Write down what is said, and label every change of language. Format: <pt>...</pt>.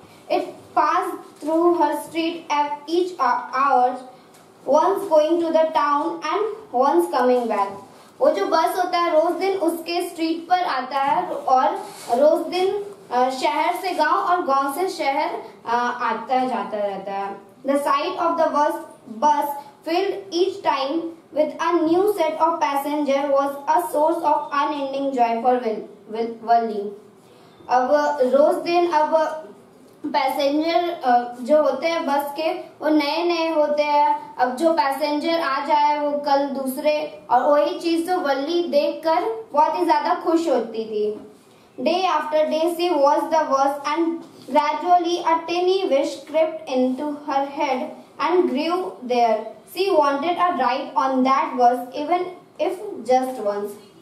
<en>It passed through her street at each hour, once going to the town and once coming back.</en> <hi>वो जो बस होता है रोज दिन उसके स्ट्रीट पर आता है और रोज दिन शहर से गांव और गांव से शहर आता जाता रहता है।</hi> <en>The sight of the bus filled each time with a new set of passengers was a source of unending joy for Valli.</en> <hi>अब रोज दिन पैसेंजर जो होते हैं बस के वो नए होते हैं। अब जो पैसेंजर आ जाए वो कल दूसरे, और वही चीज तो वल्ली देखकर बहुत ही ज्यादा खुश होती थी।</hi> <en>Day after day she watched the bus and gradually a tiny wish crept into her head and grew there. She wanted a ride on that bus even if just once.</en>